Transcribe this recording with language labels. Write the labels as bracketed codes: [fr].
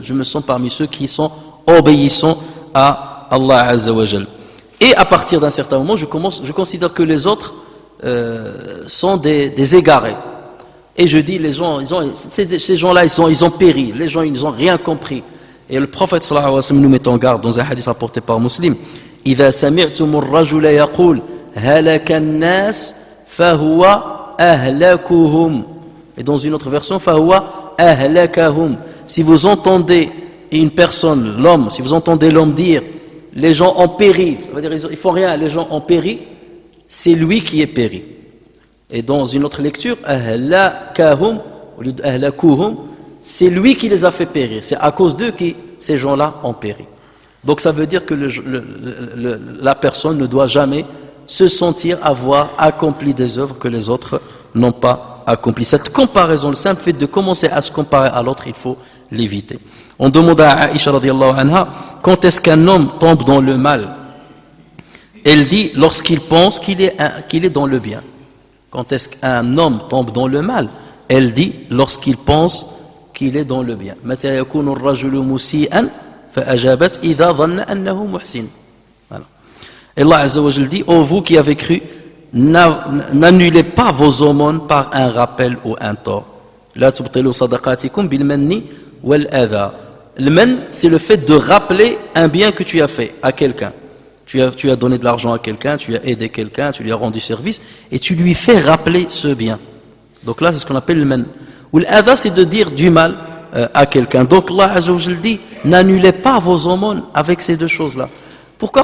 [fr] Je me sens parmi ceux qui sont obéissants à Allah Azza wa Jal. Et à partir d'un certain moment, je considère que les autres sont des égarés. Et je dis, ces gens-là, ils ont péri. Les gens, ils n'ont rien compris. Et le prophète sallallahu alayhi wa sallam nous met en garde dans un hadith rapporté par Muslim. [ar] إذا سمعتم الرجل يقول هلك الناس فهو أهلكهم. [fr] Et dans une autre version, [ar] فهو أهلكهم. [fr] Si vous entendez une personne, l'homme, si vous entendez l'homme dire les gens ont péri, ça veut dire ils font rien, les gens ont péri, c'est lui qui est péri. Et dans une autre lecture, أهلكهم, au lieu d'أهلكوهم, c'est lui qui les a fait périr. C'est à cause d'eux que ces gens-là ont péri. Donc ça veut dire que la personne ne doit jamais se sentir avoir accompli des œuvres que les autres n'ont pas accomplies. Cette comparaison, le simple fait de commencer à se comparer à l'autre, il faut l'éviter. On demande à Aïcha radiyallahu anha, quand est-ce qu'un homme tombe dans le mal? Elle dit, lorsqu'il pense qu'il est dans le bien. Quand est-ce qu'un homme tombe dans le mal? Elle dit, lorsqu'il pense qu'il est dans le bien. [ar] متى يكون الرجل مسيئا فأجابت إذا ظن أنه محسن. [fr] Voilà. Et Allah Azza wa Jal dit, ô vous qui avez cru, n'annulez pas vos aumônes par un rappel ou un tort. [ar] لا تبطلوا صدقاتكم بالمن والأذى. [fr] Le man, c'est le fait de rappeler un bien que tu as fait à quelqu'un. Tu as donné de l'argent à quelqu'un, tu as aidé quelqu'un, tu lui as rendu service, et tu lui fais rappeler ce bien. Donc là, c'est ce qu'on appelle le man. Ou l'adha, c'est de dire du mal à quelqu'un. Donc Allah Azza wa Jal dit, n'annulez pas vos aumônes avec ces deux choses-là. Pourquoi?